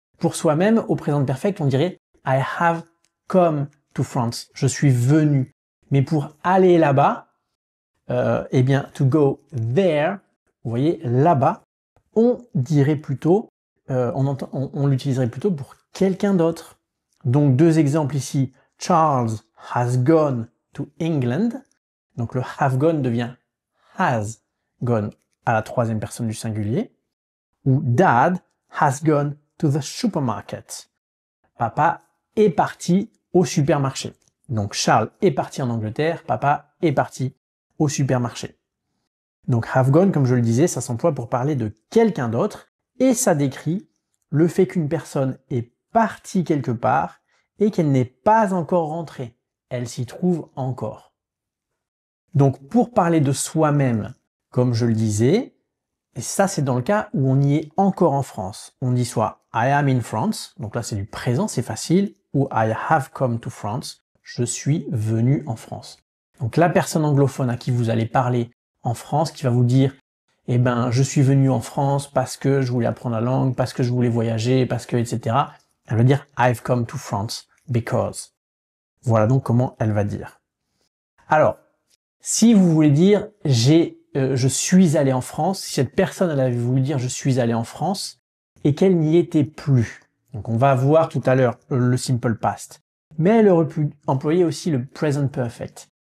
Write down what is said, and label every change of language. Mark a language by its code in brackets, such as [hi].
[fr] Pour soi-même, au présent perfect, on dirait [en] I have come to France, [fr] je suis venu. Mais pour aller là-bas, eh bien, [en] to go there, [fr] vous voyez, là-bas, on dirait plutôt, on l'utiliserait plutôt pour quelqu'un d'autre. Donc, deux exemples ici. [en] Charles has gone to England. [fr] Donc, le [en] have gone [fr] devient [en] has gone [fr] à la troisième personne du singulier. [en] Ou Dad has gone to the supermarket. [fr] Papa est parti au supermarché. Donc, Charles est parti en Angleterre, papa est parti au supermarché. Donc have gone, comme je le disais, ça s'emploie pour parler de quelqu'un d'autre et ça décrit le fait qu'une personne est partie quelque part et qu'elle n'est pas encore rentrée. Elle s'y trouve encore. Donc pour parler de soi-même, comme je le disais, et ça c'est dans le cas où on y est encore en France. On dit soit [en] I am in France, [fr] donc là c'est du présent, c'est facile, ou [en] I have come to France, [fr] je suis venu en France. Donc la personne anglophone à qui vous allez parler en France, qui va vous dire eh ben je suis venu en France parce que je voulais apprendre la langue, parce que je voulais voyager, parce que etc. Elle va dire [en] I've come to France because. [fr] Voilà donc comment elle va dire. Alors, si vous voulez dire je suis allé en France, si cette personne elle avait voulu dire je suis allé en France et qu'elle n'y était plus. Donc on va voir tout à l'heure le simple past. Mais elle aurait pu employer aussi le present perfect.